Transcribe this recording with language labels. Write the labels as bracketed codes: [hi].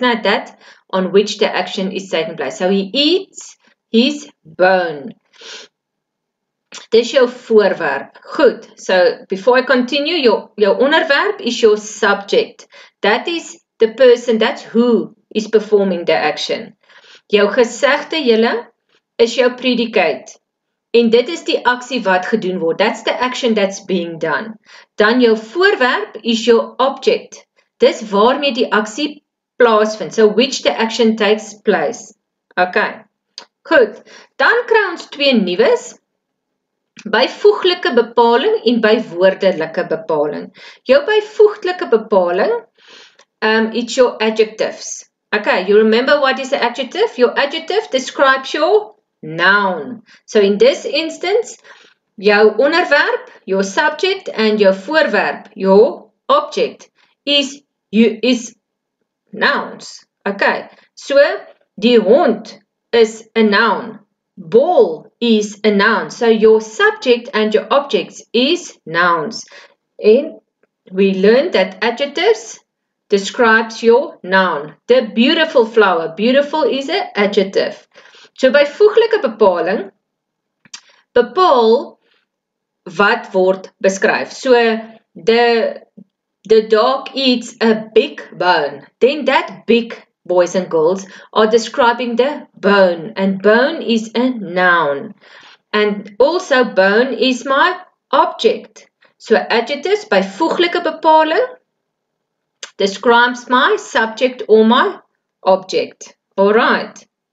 [en] Now that on which the action is taking place. So he eats his bone. [af] Dis jou voorwerp. Goed. [en] So before I continue, jou onderwerp is your subject. That is the person, that's who is performing the action. [af] Jou gesegde julle is jou predicate. En dit is die aksie wat gedoen word. [en] That's the action that's being done. [af] Dan jou voorwerp [en] is your object. [af] Dis waarmee die aksie plaasvind. [en] So which the action takes place. [af] Okay. Goed. Dan kry ons twee nuus. Byvoeglike bepaling en bywoordelike bepaling. Jou byvoeglike bepaling, [en] it's your adjectives. Okay, you remember what is the adjective? Your adjective describes your noun. So in this instance, jou onderwerp, your subject and your voorwerp, your object is nouns. Okay, so die hond is a noun. Ball is a noun. So your subject and your objects is nouns. And we learned that adjectives describes your noun. The beautiful flower. Beautiful is an adjective. [af] So byvoeglike bepaling bepaal wat word beskryf. [en] So the dog eats a big bone. Then that big, boys and girls, are describing the bone. And bone is a noun. And also bone is my object. So adjectives byvoeglike bepaling describes my subject or my object. Alright.